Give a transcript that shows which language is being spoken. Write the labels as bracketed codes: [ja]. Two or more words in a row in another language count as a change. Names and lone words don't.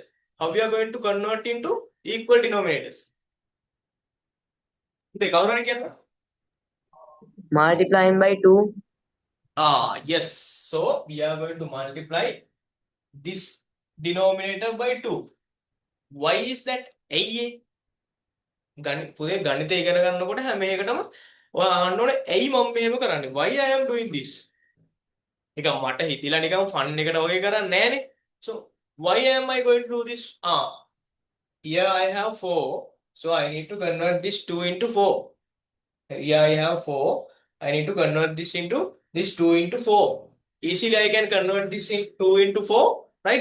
[en] How you are going to convert into equal denominators? Multiplying by 2. Yes. So we are going to multiply this denominator by 2. Why is that? [si] පුතේ ගණිත ඉගෙන ගන්නකොට හැම එකටම ඔයා අහන්න ඕනේ ඇයි මම මෙහෙම කරන්නේ? [en] Why I am doing this? [si] නිකන් මට හිතිලා නිකන් ෆන් එකට වගේ කරන්නේ නෑනේ. [en] So why am I going to do this? Here I have 4. So I need to convert this 2 into 4. Here I have 4. I need to convert this into this 2 into 4. Easily I can convert this in 2 into 4, right?